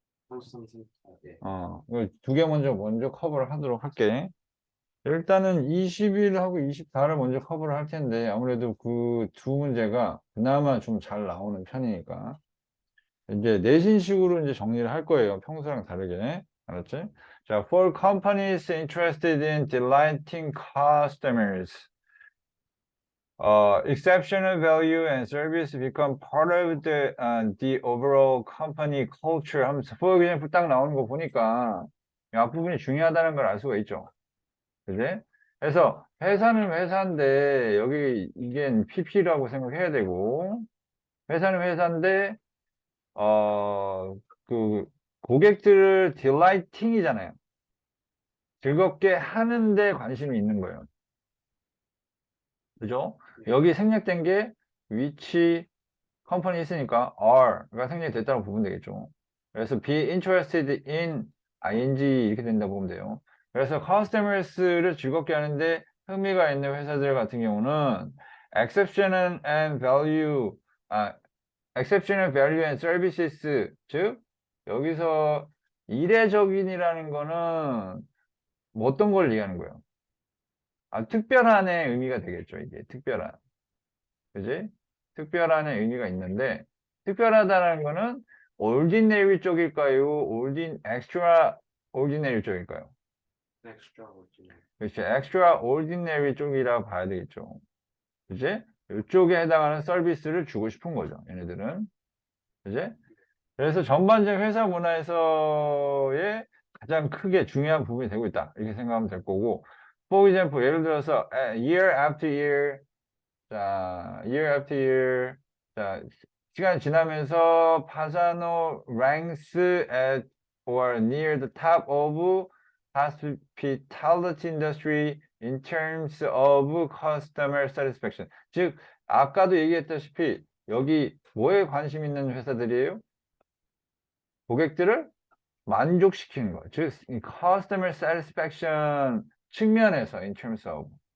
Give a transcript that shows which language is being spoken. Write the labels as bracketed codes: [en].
[ko] 33, 34. 네. 이거 두 개 먼저 커버를 하도록 할게. 일단은 21하고 24를 먼저 커버를 할 텐데, 아무래도 그 두 문제가 그나마 좀 잘 나오는 편이니까. 이제 내신식으로 이제 정리를 할 거예요. 평소랑 다르게. 알았지? [en] 자, for companies interested in delighting customers, exceptional value and service become part of the overall company culture 하면서 for example [ko] 딱 나오는 거 보니까 이 앞부분이 중요하다는 걸 알 수가 있죠. 그지? 그래서 회사는 회사인데 여기 이게 PP라고 생각해야 되고 회사는 회사인데 어, 그 고객들을 딜라이팅이잖아요. 즐겁게 하는데 관심이 있는 거예요. 그죠? 여기 생략된 게 위치 컴퍼니 있으니까 are가 생략됐다고 보면 되겠죠. 그래서 [en] be interested in ing [ko] 이렇게 된다고 보면 돼요. 그래서 customers를 즐겁게 하는데 흥미가 있는 회사들 같은 경우는 [en] exception and value, exceptional value and services, [ko] 즉 여기서 이례적인이라는 거는 뭐 어떤 걸 얘기하는 거예요? 특별한의 의미가 되겠죠. 이게 특별한, 그지? 특별한의 의미가 있는데 특별하다는 거는 ordinary 쪽일까요? [en] extra ordinary 쪽일까요? [ko] 엑스트라 오리지널. 그렇죠. extraordinary 쪽이라고 봐야 되겠죠. 그지? 이쪽에 해당하는 서비스를 주고 싶은 거죠. 얘네들은. 그지? 그래서 전반적 회사 문화에서의 가장 크게 중요한 부분이 되고 있다. 이렇게 생각하면 될 거고. [en] For example, [ko] 예를 들어서 [en] year after year, 자, year after year, 자, [ko] 시간이 지나면서 [en] 파사노 ranks at or near the top of hospitality industry in terms of customer satisfaction. [ko] 즉, 아까도 얘기했다시피 여기 뭐에 관심 있는 회사들이에요? 고객들을 만족시키는 거. 즉, 이 customer satisfaction 측면에서 in terms of.